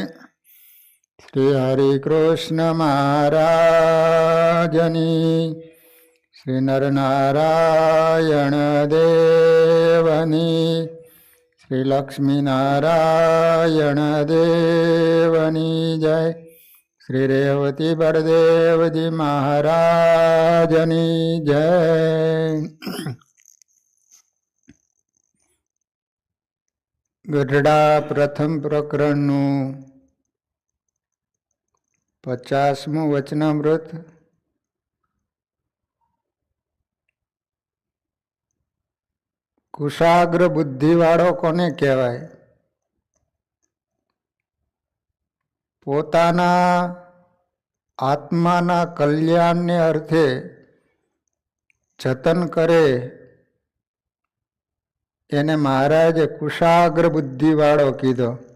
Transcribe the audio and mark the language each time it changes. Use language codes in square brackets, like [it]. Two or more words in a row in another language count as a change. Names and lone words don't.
[gu] શ્રી હરિકૃષ્ણ મહારાજની, શ્રી નરનારાયણ દેવની, શ્રી લક્ષ્મી નારાયણ દેવની જય। શ્રી રેવતી બલદેવ જી મહારાજની જય। ગઢડા પ્રથમ પ્રકરણ 50મું વચનામૃત। કુશાગ્ર બુદ્ધિવાળો કોને કહેવાય? પોતાના આત્માના કલ્યાણને અર્થે જતન કરે એને મહારાજે કુશાગ્ર બુદ્ધિવાળો કીધો।